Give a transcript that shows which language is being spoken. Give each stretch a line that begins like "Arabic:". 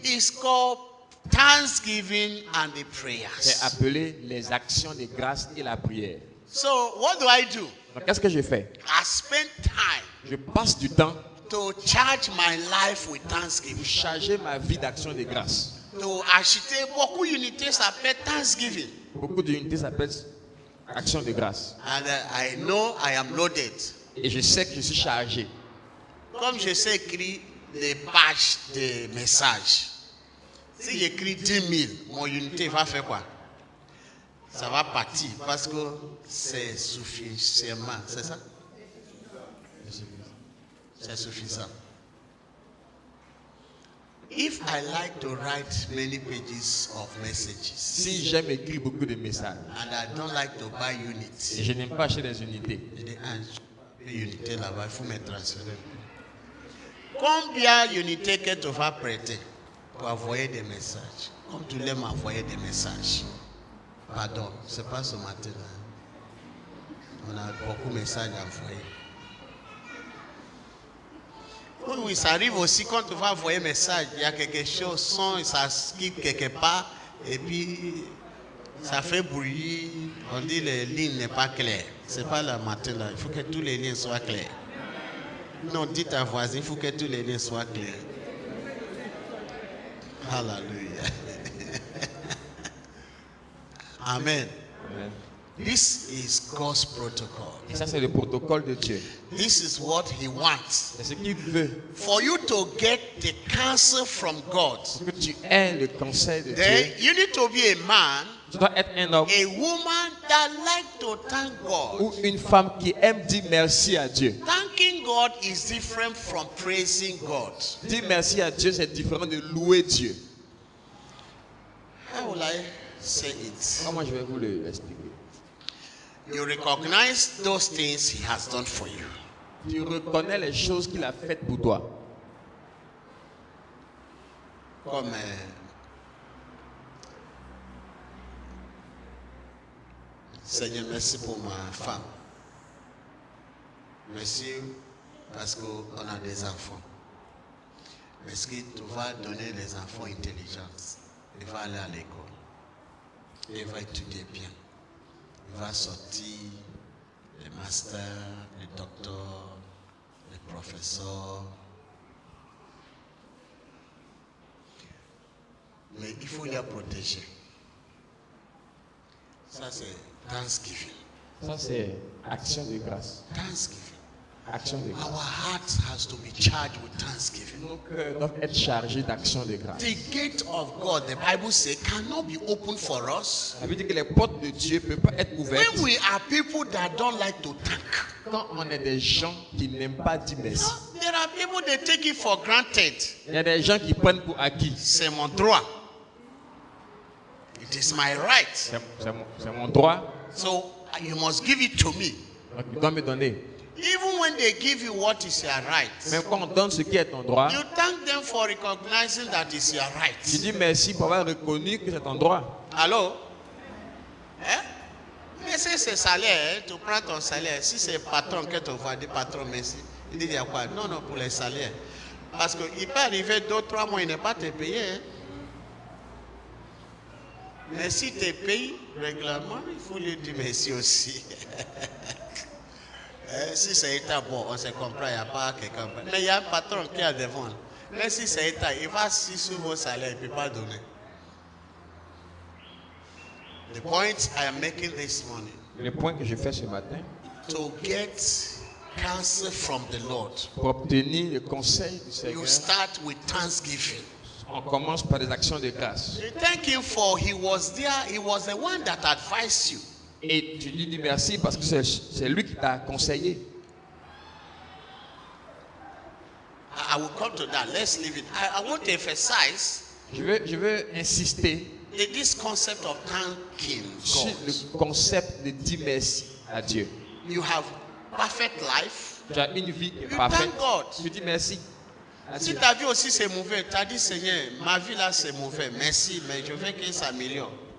English: It's called thanksgiving and the
French: c'est
English: prayers.
French: appelé les actions de grâce et la prière.
English: So, what do I do?
French: Donc, qu'est-ce que je fais?
English: I spend time
French: Je passe du temps
English: to charge my life with
French: pour
English: thanksgiving.
French: charger ma vie d'action de grâce. To acheter beaucoup d'unités s'appelle thanksgiving. Beaucoup d'unités s'appellent action de grâce.
English: And I know I am loaded.
French: Et je sais que je suis chargé. Comme je sais écrire des pages de messages, si j'écris 10 000, mon unité va faire quoi? Ça va partir parce que c'est suffisamment, c'est ça? C'est suffisant.
English: If I like to write many pages of messages,
French: Si j'aime écrire beaucoup de messages
English: and I don't like to buy
French: et
English: units,
French: je n'aime pas acheter des unités, je dis, ah, unité là-bas, il faut me transférer. Combien d'unités que tu vas prêter pour envoyer des messages? Comme tu l'aimes envoyer des messages. Pardon, c'est pas ce matin-là. On a beaucoup de messages à envoyer. Oui, oui, ça arrive aussi quand tu vas envoyer un message, il y a quelque chose, son, ça quitte quelque part, et puis ça fait bruit. On dit que les lignes n'est pas claires. C'est pas le matin là, il faut que tous les lignes soient clairs. Non, dites à voisin, il faut que tous les lignes soient clairs. Hallelujah. Amen. Amen.
English: This is God's protocol.
French: Et ça, c'est le protocole de Dieu.
English: This is what He wants.
French: C'est ce qu'il veut.
English: For you to get the counsel from God,
French: Que tu aies le conseil de
English: then
French: Dieu.
English: you need to be a man,
French: Tu dois être un homme
English: a woman that like to thank God.
French: ou une femme qui aime dire merci à Dieu.
English: Thanking God is different from praising God.
French: Dire merci à Dieu, c'est différent de louer Dieu.
English: How will I say it?
French: Comment je vais vous l'expliquer?
English: You recognize those things He has done for you.
French: Tu reconnais les choses qu'il a faites pour toi. Comme Seigneur, merci pour ma femme. Merci parce qu'on a des enfants. Est-ce que tu vas donner les enfants intelligence? Il va aller à l'école. Il va étudier bien. Il va sortir les masters, les docteurs, les professeurs. Mais il faut les protéger. Ça, c'est Thanksgiving. Ça, c'est action de grâce.
English: Thanksgiving.
French: Action de grâce.
English: Our heart has to be charged with thanksgiving.
French: Nos cœurs doivent être chargés d'action de grâce.
English: The gate of God, the Bible says, cannot be opened for us
French: Ça veut dire que les portes de Dieu ne peuvent pas être ouvertes
English: when we are people that don't like to thank.
French: quand on est des gens qui n'aiment pas dire merci.
English: No, there are people that take it for granted.
French: Il y a des gens qui prennent pour acquis. C'est mon droit.
English: It is my right.
French: C'est mon droit.
English: So you must give it to me.
French: Donc, il doit me donner.
English: Even when they give you what is your right,
French: Même quand on donne ce qui est ton droit,
English: you thank them for recognizing that it's your
French: tu
English: right.
French: dis merci pour avoir reconnu que c'est ton droit. Allô? Hein? Mais si c'est salaire, hein, tu prends ton salaire. Si c'est patron que tu vas dire patron, merci. Il dit il y a quoi? Non, non, pour les salaires. Parce qu'il peut arriver 2-3 mois, il n'est pas te payé. Hein? Mais si tu payes régulièrement, il faut lui dire merci aussi. Si c'est état bon, on se comprend, il n'y a pas quelqu'un. Mais il y a un patron qui a devant. Mais si c'est état, il va assis sur vos salaires, il ne peut pas donner.
English: The point I am making this morning,
French: Le point que je fais ce matin,
English: to get counsel from the Lord,
French: pour obtenir le conseil du
English: you
French: Seigneur,
English: start with thanksgiving.
French: on commence par des actions de grâce.
English: You thank Him for He was there, He was the one that advised you.
French: Et tu lui dis merci parce que c'est lui qui t'a conseillé.
English: I will come to that. Let's leave it. I want to emphasize
French: Je veux insister
English: this concept of thanking
French: sur
English: God.
French: le concept de dire merci à Dieu.
English: You have perfect life.
French: Tu as une vie qui est
English: You
French: parfaite.
English: thank God.
French: Tu dis merci à Si Dieu. ta vie aussi c'est mauvais, tu as dit Seigneur, ma vie là c'est mauvais, merci, mais je veux qu'il s'améliore.